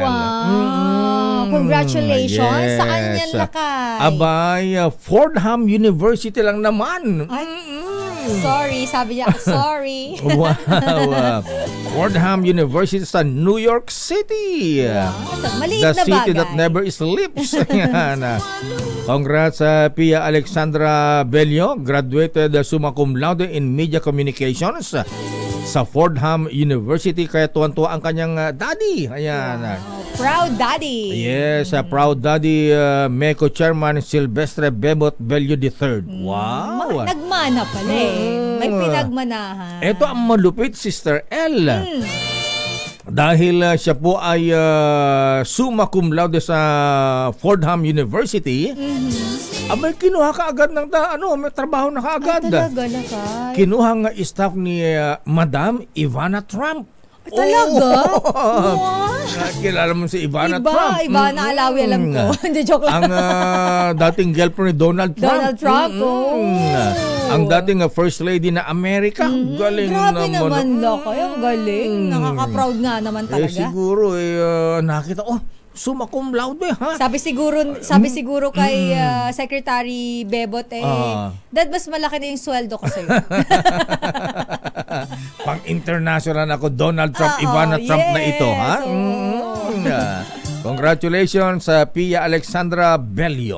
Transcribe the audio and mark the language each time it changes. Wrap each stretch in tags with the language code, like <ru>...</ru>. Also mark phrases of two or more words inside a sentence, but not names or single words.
<en>Wow! Congratulations! Yes.</en> <tl>Saan yan, Lakay? Abay, Fordham University lang naman. Sorry, sabi niya, sorry. Wow! Fordham University sa New York City. Maliit</tl> <en>The</en> <tl>na</tl> <en>city</en> <tl>bagay.</tl> <en>that never sleeps.</en> <tl>Yan. Congrats sa Pia Alexandra Bello,</tl> <en>graduated summa cum laude in Media Communications</en> <tl>sa Fordham University. Kaya tuwan-tuwa ang kanyang daddy. Ayan.</tl> <en>Proud daddy. Yes, proud daddy, MECO Chairman Silvestre Bebot Bello III. Wow!</en> <tl>Nagmana pala May pinagmanahan. Ito ang malupit, Sister L. Dahil siya po ay</tl> <la>summa cum laude</la> <tl>sa Fordham University, abay kinuha ka agad ng may trabaho na kaagad. Talaga, Lakay. Kinuha nga staff ni Madam Ivana Trump. Talaga? Kilala mo si Ivana Trump? Ivana Alawi, alam ko. Hindi, joke lang. Ang dating girlfriend ni Donald Trump. Donald Trump, Ang dating First Lady na Amerika. Galing Grabe naman. Lakay. Ang galing. Nakaka-proud nga naman talaga. Siguro, nakita,</tl> <la>summa cum laude,</la> <tl>ha? Sabi siguro kay Secretary Bebot, dad, mas malaki na yung sweldo ko sa'yo. Pang-international ako, Donald Trump, Ivana Trump na ito, ha? Congratulations sa Pia Alexandra Bello.</tl>